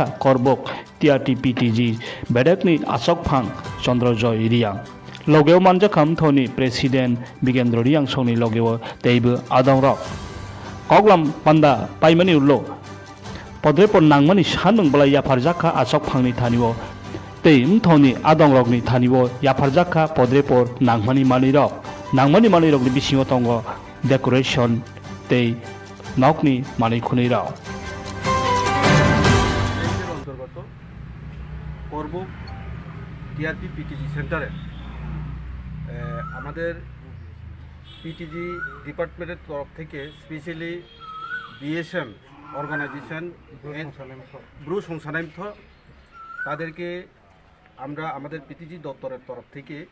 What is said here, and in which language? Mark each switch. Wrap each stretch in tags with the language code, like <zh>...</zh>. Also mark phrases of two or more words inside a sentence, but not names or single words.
<trp>Karbook TRT-PTG bedakni asokphang Chandrojoy Riyang logeo manjakha Mthohni president Bigendro Riyang songni logeo Teibw adongrok koklam panda paimani ulo podrepor nangmani sanung balai yafarjakha asokphangni thanio tei Mthohni adongrokni thanio yafarjakha podrepor nangmani manirokni bisingo tongo decoration tei nokni manui khunirok</trp> <bn>অন্তর্গত করবুক</bn> <en>TRP PTG centre</en> <bn>আমাদের পিটিজি ডিপার্টমেন্টের তরফ থেকে</bn> <en>specially BSM organisation</en> <bn>ব্রু সংসানাই মথ তাদেরকে আমরা আমাদের পিটিজি দপ্তরের তরফ থেকে</bn>